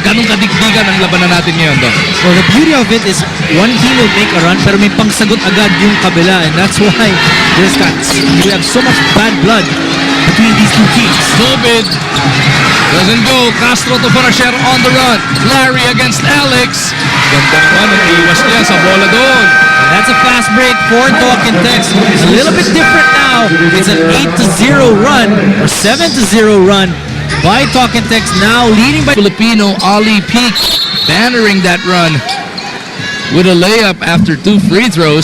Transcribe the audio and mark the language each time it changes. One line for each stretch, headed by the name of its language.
Filipino: Ganong kadigdigan ang labanan natin ngayon doon.
English: Well, the beauty of it is one team will make a run
Filipino: pero may pangsagot agad yung kabila,
English: and that's why we have so much bad blood between these two teams. Tobid doesn't go. Castro to Fonacier on the run. Larry against Alex.
Filipino: Ganda naman ang iwas niya sa bola doon.
English: And that's a fast break for Talk and Text. A little bit different now. It's an 8-0 run or 7-0 run by Talk and Text, now leading by Filipino Ali Peak bannering that run with a layup after 2 free throws.